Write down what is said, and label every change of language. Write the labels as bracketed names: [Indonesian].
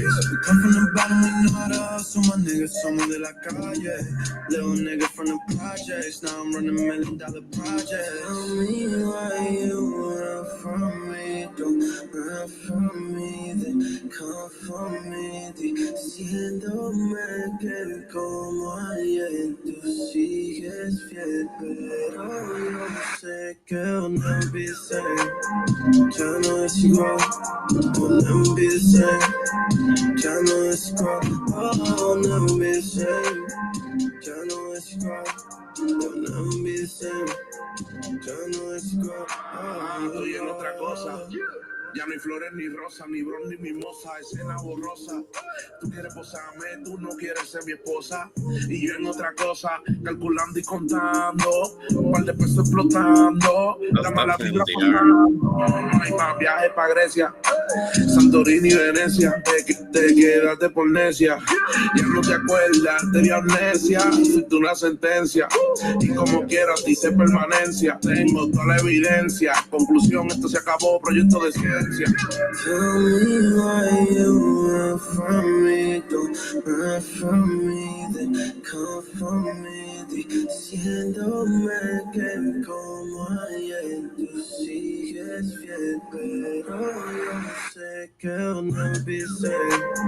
[English] We come from the bottom, we know how to hustle. My niggas [Spanish] somos de la calle. [English] Little nigga from the projects, now I'm running $1 million projects. Tell me why you run from me. Don't run from me, then come for me. [Spanish] Diciéndome que como ayer tú sigues fiel, pero yo sé que [English] I'll never be the same. [Spanish] Ya no es igual. [English] I'll never be the same. [Spanish] Ya no es igual. [English] I'll never be the same. [Spanish] Ya no es igual. [English] I'll never be the same. [Spanish] Ya no es igual. Estoy en otra cosa. Ya no hay flores ni rosas, ni bron ni mimosa, escena borrosa. Tú quieres posarme, tú no quieres ser mi esposa. Y yo en otra cosa, calculando y contando. Un par de pesos explotando. La mala vibra pasando. No hay más viajes para Grecia, Santorini y Venecia. Te quedaste por necia. Ya no te acuerdas, te dio amnesia. Hiciste una sentencia. Y como quieras, dice permanencia. Tengo toda la evidencia. Conclusión, esto se acabó, proyecto de ciencia. [English] Tell me why you run from me. Don't run from me, then come for me. [Spanish] Diciéndome que como ayer tú sigues fiel, pero yo sé que [English] I'll never be the same.